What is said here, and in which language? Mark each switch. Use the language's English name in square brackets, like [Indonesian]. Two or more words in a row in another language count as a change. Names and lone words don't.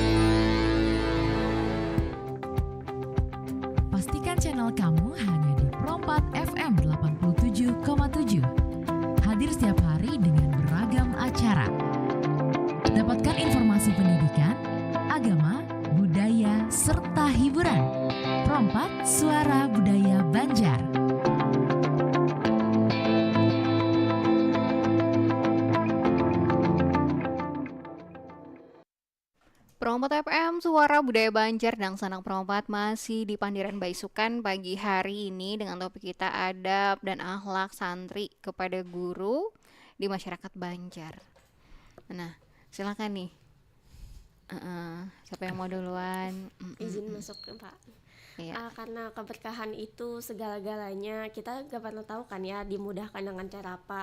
[Indonesian] Pastikan channel kamu hanya di Prompat FM 87,7. Hadir setiap hari dengan beragam acara. Dapatkan informasi pendidikan, agama, budaya, serta hiburan. Prompat Suara Budaya Banjar. Prompat FM, Suara Budaya Banjar dan Sanak Prompat masih di Pandiran Baisukan pagi hari ini dengan topik kita adab dan akhlak santri kepada guru di masyarakat Banjar. Nah, silakan nih. Siapa yang mau duluan? Izin masuk Pak. Iya. Karena keberkahan itu segala-galanya, kita gak pernah tahu kan ya dimudahkan dengan cara apa.